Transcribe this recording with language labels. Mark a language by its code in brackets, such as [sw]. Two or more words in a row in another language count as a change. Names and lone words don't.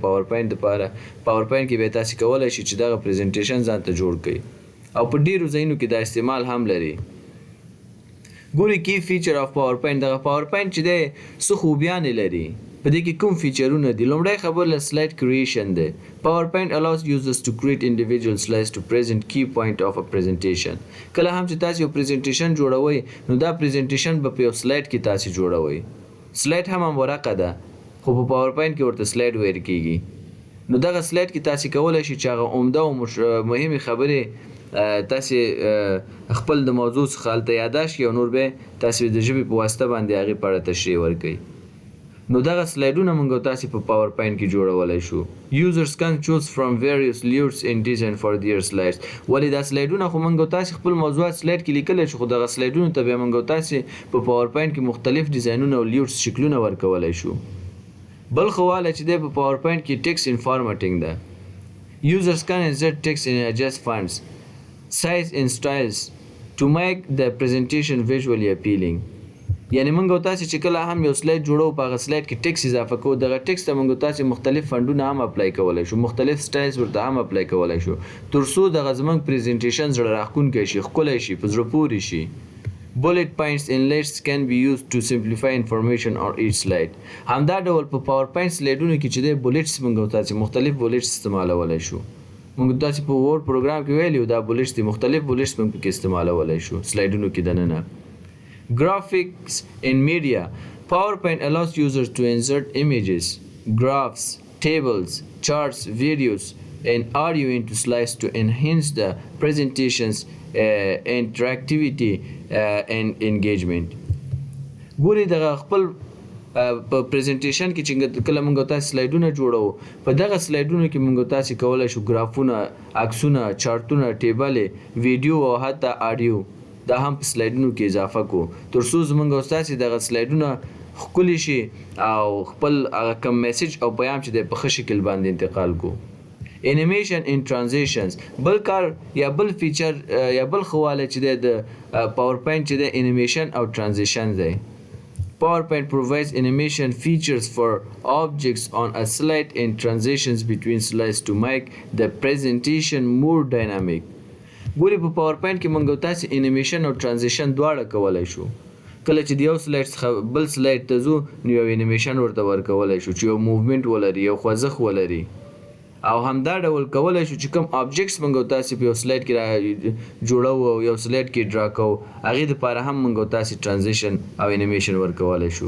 [ps] PowerPoint کې بیا تاسې کولی شئ چې دغه پریزنټیشن ځان ته جوړ کړئ او په ډیرو ځایونو کې دا استعمال هم لري. ګوري [en] key feature of [ps] PowerPoint. دغه PowerPoint چې دی څه خوبیانې لري، په دې کې کوم فیچرونه دي. لومړی خبره [en] slide creation [ps] دی. [en] PowerPoint allows users to create individual slides to present key point of a presentation. [ps] کله هم چې تاسو یو پریزنټیشن جوړوئ نو دا پریزنټیشن به په یو سلاید کې تاسو جوړوئ. سلاید هم ورقه ده خو په PowerPoint کې ورته سلاید ویل کېږي. نو دغه سلاید کې تاسو کولی شئ چې هغه عمده او مهمې خبرې تاسې خپل د موضوع څخه هلته یاداشت کړئ او نور به تاسې د ژبې په واسطه باندې هغې په اړه تشریح ورکوئ. نو دغه سلایډونه موږ تاسې په PowerPoint کې جوړولی شو. [en] Users can choose from various layouts and design for their slides. [ps] ولې دا سلایډونه خو موږ تاسې خپل موضوعات سلایډ کې لیکلی شو، خو دغه سلایډونو ته بیا موږ تاسې په PowerPoint کې مختلف ډیزاینونه او لیوټس شکلونه ورکولی شو. بل ښه والی چې دی په PowerPoint کې [en] text formatting [ps] ده. [en] Users can insert text and adjust fonts, size and styles to make the presentation visually appealing. [ps] یعنی موږ تاسې چې کله هم یو سلاید جوړو په هغه سلاید کې ټکس اضافه کوو، دغه ټکس ته موږ تاسې مختلف فنډونه هم اپلای کولی شو، مختلف سټایلز ورته هم اپلای کولی شو تر څو دغه زموږ پریزنټیشن زړه راښکونکی شي، ښکلی شي، په زړه پورې شي. [en] Bullet points and lists can be used to simplify information on each slide. [ps] همدا ډول په PowerPoint سلایډونو کې چې دی بولټس موږ تاسې مختلف بولټس استعمالولی شو. موږ تاسې په ورډ پروګرام کې ویلي دا بولټس دي، مختلف بولټس موږ پکې استعمالولی شو سلایډونو کې دننه. [en] Graphics and media. PowerPoint allows users to insert images, graphs, tables, charts, videos, and audio into slides to enhance the presentation's interactivity and engagement. [ps] ګوري دغه خپل په پریزنټیشن کې چې کله موږ تاسې سلایډونه جوړو په دغه سلایډونو کې موږ تاسې کولی شو ګرافونه، عکسونه، چارټونه، ټیبلې، ویډیو او حتی آډیو دا هم په سلایډونو کې اضافه کو تر څو زموږ او ستاسې دغه سلایډونه ښکلي شي او خپل هغه کم میسج او پیام چې دی په ښه شکل باندې انتقال کو. [en] animation and transitions. [ps] بل کار یا بل فیچر یا بل ښه والی چې دی د PowerPoint چې دی انیمیشن او ترانزیشن دی. [en] PowerPoint provides animation features for objects on a slide and transitions between slides to make the presentation more dynamic. [ps] ګوري په PowerPoint کې موږ تاسې انیمیشن او ترانزیشن دواړه کولی شو. کله چې د یو سلایډ څخه بل سلایډ ته ځو نو یو انیمیشن ورته ورکولی شو چې یو موومنټ ولري یو خوځښت ولري او همدا ډول کولی شو چې کوم آبجیکټس موږ او تاسې په یو سلایډ کې را جوړو او یو سلایډ کې ډرا کوو هغې دپاره هم موږ او تاسې ټرانزیشن او انیمیشن ورکولی شو.